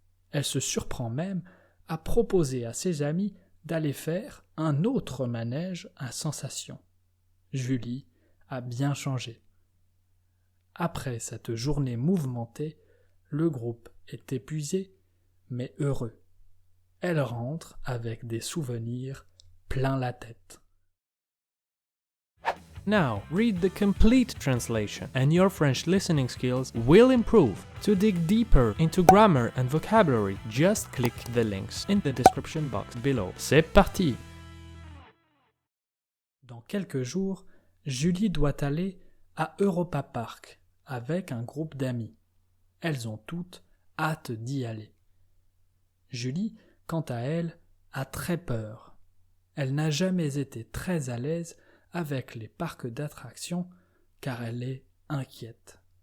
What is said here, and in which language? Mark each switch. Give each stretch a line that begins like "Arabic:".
French: Elle se surprend même à proposer à ses amis d'aller faire un autre manège à sensations. Julie a bien changé. Après cette journée mouvementée, le groupe est épuisé, mais heureux. Elle rentre avec des souvenirs plein la tête.
English: Now, read the complete translation and your French listening skills will improve. To dig deeper into grammar and vocabulary, just click the links in the description box below.
French: C'est parti! Dans quelques jours, Julie doit aller à Europa Park avec un groupe d'amis. Elles ont toutes hâte d'y aller. Julie, quant à elle, a très peur. Elle n'a jamais été très à l'aise avec les parcs d'attractions car elle est inquiète.